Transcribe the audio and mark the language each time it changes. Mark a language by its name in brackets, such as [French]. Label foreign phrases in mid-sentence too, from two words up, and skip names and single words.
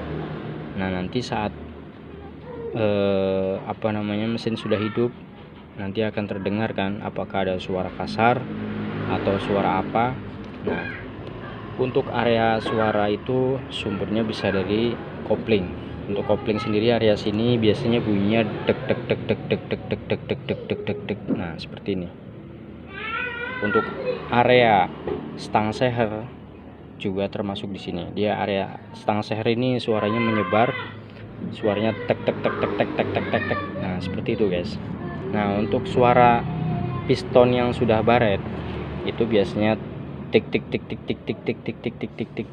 [Indonesian] Nah, nanti saat mesin sudah hidup, nanti akan terdengar kan apakah ada suara kasar atau suara apa. Nah, untuk area suara itu sumbernya bisa dari kopling. Untuk kopling sendiri area sini biasanya bunyinya dek dek dek dek dek dek dek dek dek dek dek dek dek. Nah, seperti ini. Untuk area stang seher juga termasuk di sini. Dia area stang seher ini suaranya menyebar, suaranya tek tek tek tek tek tek tek tek tek. Nah, seperti itu guys. Nah, untuk suara piston yang sudah baret itu biasanya tik tik tik tik tik tik tik tik tik tik tik tik.